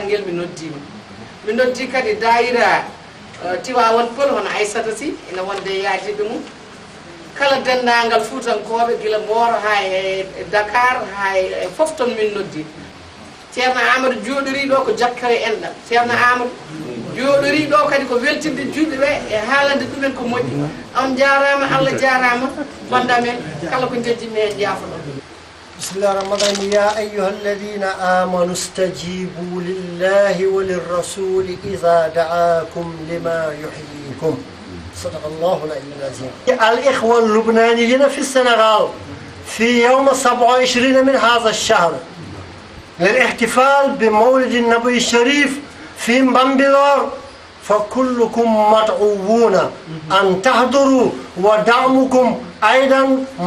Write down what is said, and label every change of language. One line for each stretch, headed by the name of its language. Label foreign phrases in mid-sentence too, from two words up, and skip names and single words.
Fula: mi noddima mi noddi kadi dayira Tivaouane Peulh hono Aissata Sy ene wonde yajiɓe mum kala dendagal Fuutankoɓe gila Mboro ha e Dakar ha e foof ton min noddi Ceerno Amadou jooɗori ɗo ko jakkere enɗam Ceerno Amadou jooɗori ɗo kadi ko weltinde julɓe ɓe e haalande ɗumen ko moƴƴi on jarama Allah jarama banda men kala ko jejjimi hen jaafoɗo
Arabic: بسم الله الرحمن الرحيم يا أيها الذين آمنوا استجيبوا لله وللرسول إذا دعاكم لما يحييكم صدق الله العلي العظيم. الإخوة اللبنانيين في السنغال في يوم 27 من هذا الشهر للاحتفال بمولد النبي الشريف في بامبلور فكلكم مدعوون أن تحضروا ودعمكم أيضا